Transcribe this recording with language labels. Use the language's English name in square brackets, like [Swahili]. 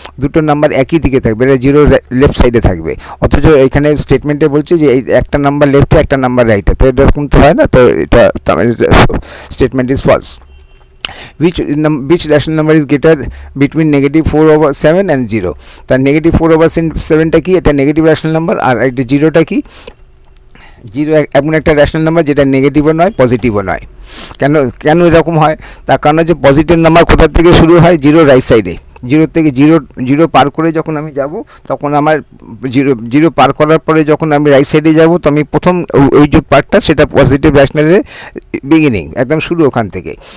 [Bangla] দুটো নাম্বার একই দিকে থাকবে, এটা 0 লেফট সাইডে থাকবে, অথচ এখানে স্টেটমেন্টে বলছে যে একটা নাম্বার লেফটে একটা নাম্বার রাইটে, তো এটা কিন্তু হয় না, তো এটা [English] Statement is false. Which rational number is greater between -4 over 7 and 0? [Bangla] তার -4 over 7টা কি, এটা নেগেটিভ রেশনাল নাম্বার, আর এটা 0টা কি, 0 এমন একটা রেশনাল নাম্বার যেটা নেগেটিভও নয় পজিটিভও নয়। কেন এরকম হয়, তার কারণ হচ্ছে পজিটিভ নাম্বার কোথা থেকে শুরু হয়, 0 রাইট সাইডে, জিরো থেকে জিরো পার করে যখন আমি যাব তখন আমার জিরো পার করার পরে যখন আমি রাইট সাইডে যাব তো আমি প্রথম ওই যে পার্টটা সেটা পজিটিভ র্যাশনালের বিগিনিং, একদম শুরু ওখান থেকে।